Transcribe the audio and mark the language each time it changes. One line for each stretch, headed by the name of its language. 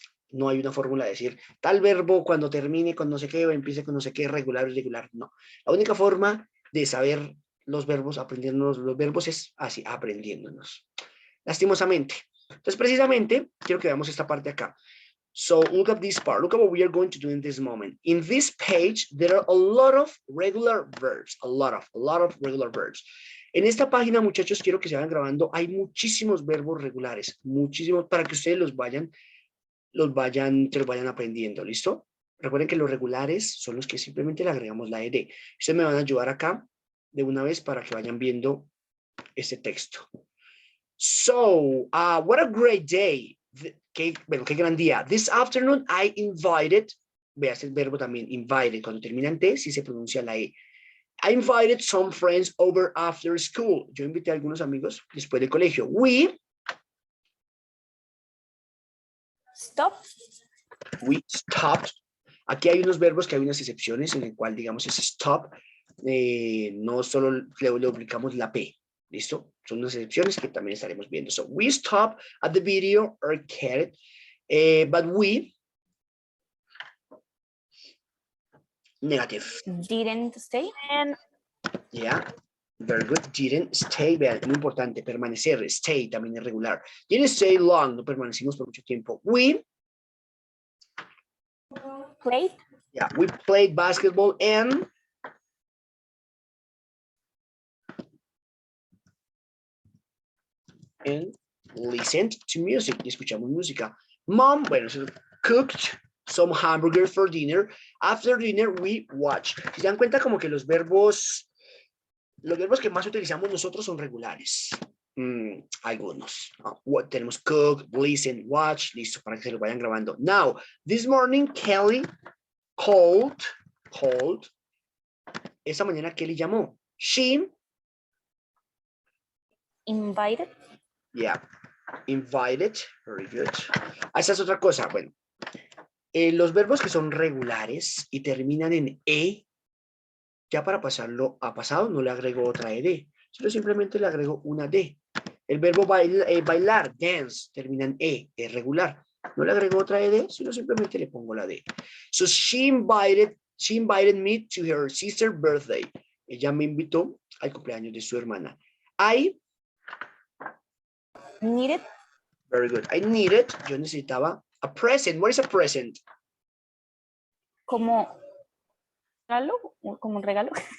Spanish: No hay una fórmula de decir tal verbo cuando termine con no sé qué o empiece con no sé qué, regular o irregular. No. La única forma de saber los verbos, aprendiéndonos los verbos, es así, aprendiéndonos. Lastimosamente. Entonces, precisamente, quiero que veamos esta parte acá.
English: So look at this part. Look at what we are going to do in this moment. In this page, there are a lot of regular verbs. A lot of regular verbs.
Spanish: En esta página, muchachos, quiero que se vayan grabando. Hay muchísimos verbos regulares. Muchísimos para que ustedes se los vayan aprendiendo. ¿Listo? Recuerden que los regulares son los que simplemente le agregamos la ED. Ustedes me van a ayudar acá de una vez para que vayan viendo este texto.
English: So, what a great day.
Spanish: Qué gran día.
English: This afternoon I invited,
Spanish: veas el verbo también, invited, cuando termina en T, sí se pronuncia la E.
English: I invited some friends over after school.
Spanish: Yo invité a algunos amigos después del colegio.
English: We stopped.
Spanish: Aquí hay unos verbos que hay unas excepciones en el cual, digamos, ese stop, no solo le aplicamos la P. ¿Listo? Son unas excepciones que también estaremos viendo.
English: So, we stopped at the video arcade, but we negative. Didn't stay. Yeah, very good. Didn't stay.
Spanish: Vean, muy importante, permanecer. Stay también es regular.
English: Didn't stay long.
Spanish: No permanecimos por mucho tiempo.
English: We Played. Yeah, we played basketball and listened to music.
Spanish: Y escuchamos música.
English: Mom, bueno, cooked some hamburger for dinner. After dinner, we watched.
Spanish: Si se dan cuenta, como que los verbos que más utilizamos nosotros son regulares. Algunos. Tenemos cook, listen, watch. Listo, para que se lo vayan grabando.
English: Now, this morning, Kelly called.
Spanish: Esta mañana Kelly llamó.
English: She Invited. Yeah, invited, very good.
Spanish: Esa es otra cosa, bueno. Los verbos que son regulares y terminan en E, ya para pasarlo a pasado no le agrego otra ED, sino simplemente le agrego una D. El verbo bailar, dance, termina en E, es regular. No le agrego otra ED, sino simplemente le pongo la D.
English: So she invited me to her sister's birthday.
Spanish: Ella me invitó al cumpleaños de su hermana.
English: I Needed. Very good. I needed,
Spanish: yo necesitaba
English: a present. What is a present?
Spanish: Como regalo, como un regalo.